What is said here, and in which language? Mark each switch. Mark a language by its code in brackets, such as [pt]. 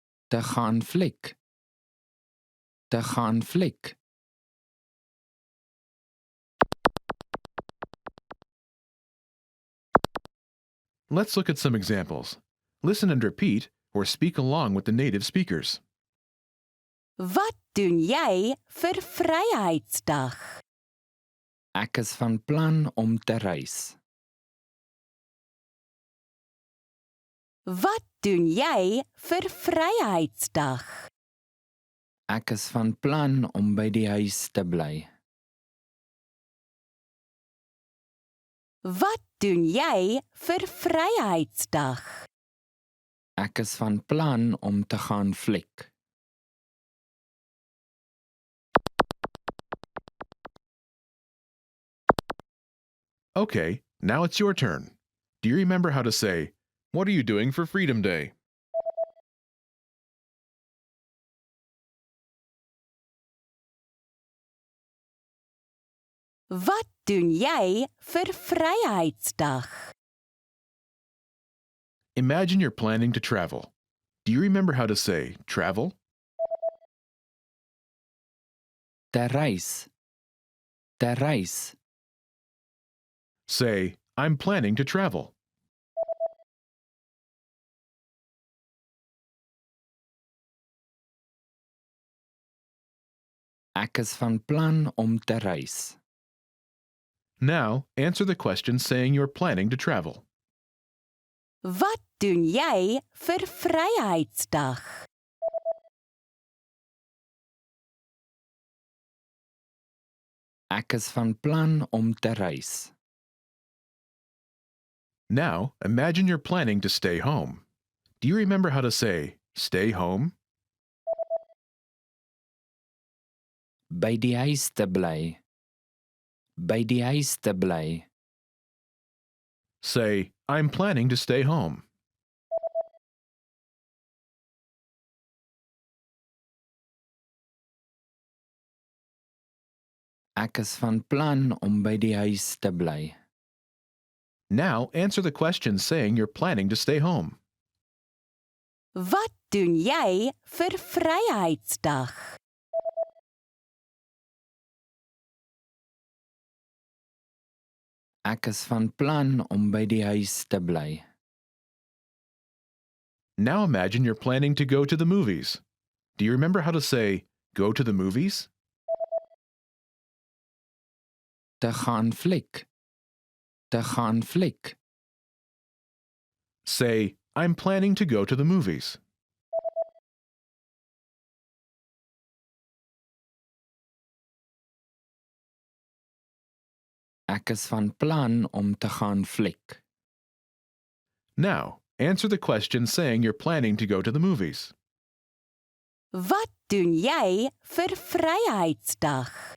[af] Te gaan fliek. Te gaan fliek. [en] Let's look at some examples. Listen and repeat or speak along with the native speakers. [af] Wat doen jy vir Vryheidsdag? Ek is van plan om te reis. Wat doen jy vir Vryheidsdag? Ek is van plan om by die huis te bly. Wat doen jy vir Vryheidsdag? Ek is van plan om te gaan fliek. [en] Okay, now it's your turn. Do you remember how to say, what are you doing for Freedom Day? [af] Wat doen jy vir Vryheidsdag? [en] Imagine you're planning to travel. Do you remember how to say travel? [af] Te reis. Te reis. [en] Say, I'm planning to travel. [af] Ek is van plan om te reis. [en] Now, answer the question saying you're planning to travel. [af] Wat doen jy vir Vryheidsdag? Ek is van plan om te reis. [en] Now, imagine you're planning to stay home. Do you remember how to say stay home? [af] By die huis te bly. By die huis te bly. [en] Say, I'm planning to stay home. [af] Ek is van plan om by die huis te bly. [en] Now answer the question saying you're planning to stay home. [af] Wat doen jy vir Vryheidsdag? Ek is van plan om by die huis te bly. [en] Now imagine you're planning to go to the movies. Do you remember how to say, go to the movies? [af] Te gaan fliek. Te gaan fliek. [en] Say, I'm planning to go to the movies. [af] Ek is van plan om te gaan fliek. [en] Now, answer the question saying you're planning to go to the movies. [af] Wat doen jy vir Vryheidsdag?